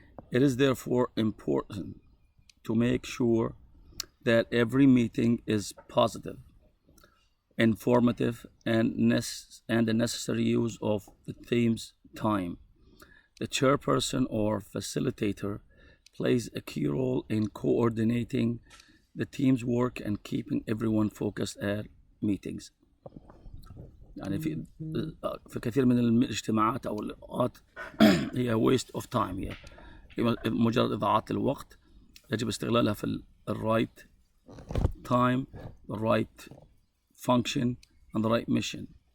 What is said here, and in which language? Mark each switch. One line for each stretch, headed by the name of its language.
English: It is therefore important to make sure that every meeting is positive, informative, and the necessary use of the team's time. The chairperson or facilitator plays a key role in coordinating the team's work and keeping everyone focused at meetings.
Arabic: يعني في كثير من الاجتماعات أو اللقاءات هي
English: waste of time،
Arabic: هي مجرد إضاعة الوقت. يجب استغلالها في
English: right time, the right function, and the right mission.